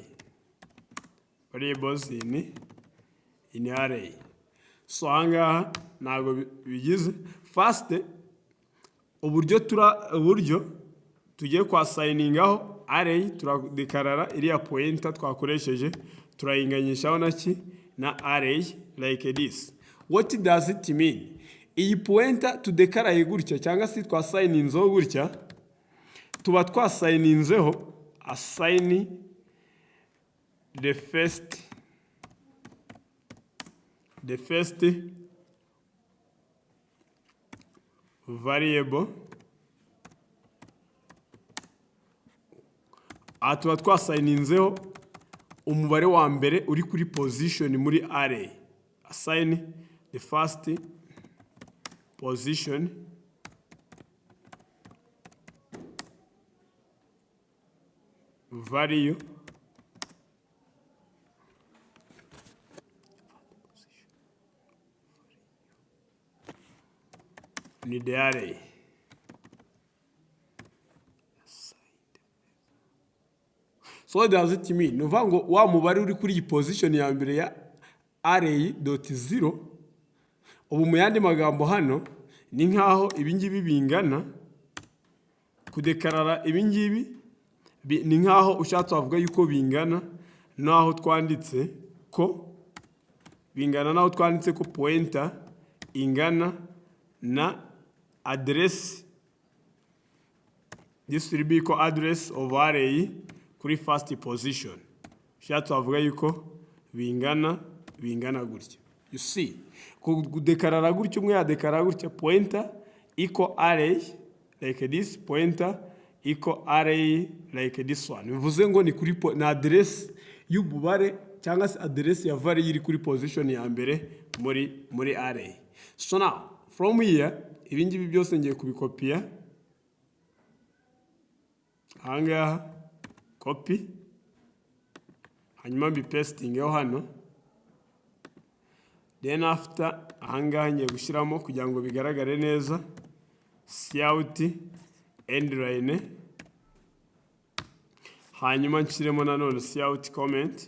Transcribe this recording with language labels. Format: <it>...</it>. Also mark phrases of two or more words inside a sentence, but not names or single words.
<en>Variables in array.</en> <rw>So ahangaha ntabwo bigize. First, uburyo tugiye kwa signingaho array, turadekarara iriya pointer twakoresheje, turayinganyishaho na array</rw> <en>like this. What does it mean?</en> <rw>Iyi pointer tudekaraye gutya cyangwa se twasigninzeho gutya, tuba twasigninzeho</rw> <en>assign the first variable,</en> <rw>tuba twasigninzeho umubare wa mbere uri kuri position muri array.</rw> <en>Assign the first position value in the array. So what does it mean?</en> <rw>Nuvuga ngo wa mubare uri kuri position ya mbere ya array.0, ubu mu yandi magambo hano ni nkaho ibingibi bingana kudekarara ibingibi ni nkaho ushatse wavuga yuko bingana naho twanditse ko bingana naho twanditse ko pointer ingana na address.</rw> <en>This will be equal address of array kuri first position.</en> <rw>Ushatse wavuga yuko bingana gutya.</rw> <en>You see,</en> <rw>kudekarara gutya umwe yadekarara gutya</rw> <en>pointer equal array like this, pointer equal array like this one.</en> <rw>Bivuze ngo ni kuri na address y'ububare cyangwa se address ya value iri kuri position ya mbere muri array.</rw> <en>So now from here</en> <rw>ibingibi byose ngiye kubikopiya ahangaha, copy, hanyuma mbipestingeho hano.</rw> <en>Then after</en> <rw>ahangaha ngiye gushyiramo kugira ngo bigaragare neza</rw> <en>cout end line,</en> <rw>hanyuma nshyiremo nanone cout comment.</rw>